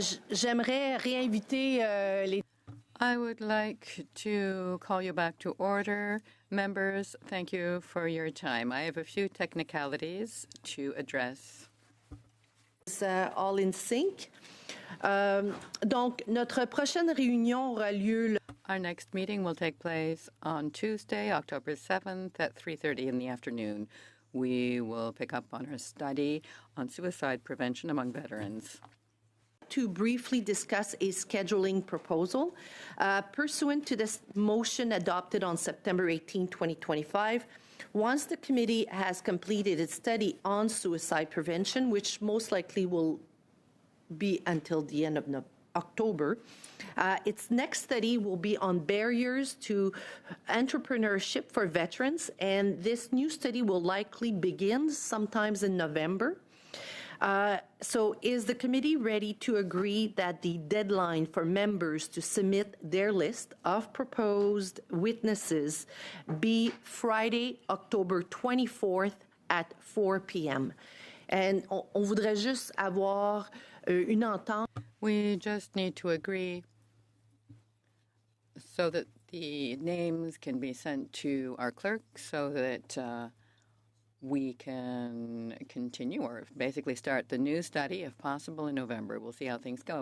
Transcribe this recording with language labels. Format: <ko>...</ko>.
<fr>J'aimerais réinviter les...</fr> <en>I would like to call you back to order. Members, thank you for your time. I have a few technicalities to address. All in sync.</en> <fr>Donc, notre prochaine réunion aura lieu</fr> <en>Our next meeting will take place on Tuesday, October 7th at 3:30 in the afternoon. We will pick up on our study on suicide prevention among veterans. to briefly discuss a scheduling proposal. Pursuant to this motion adopted on September 18, 2025, once the committee has completed its study on suicide prevention, which most likely will be until the end of October, its next study will be on barriers to entrepreneurship for veterans, and this new study will likely begin sometimes in November. So is the committee ready to agree that the deadline for members to submit their list of proposed witnesses be Friday, October 24th at 4 p.m.?</en> <fr>And on voudrait juste avoir une entente.</fr> <en>We just need to agree so that the names can be sent to our clerk so that we can continue or basically start the new study, if possible, in November. We'll see how things go.</en>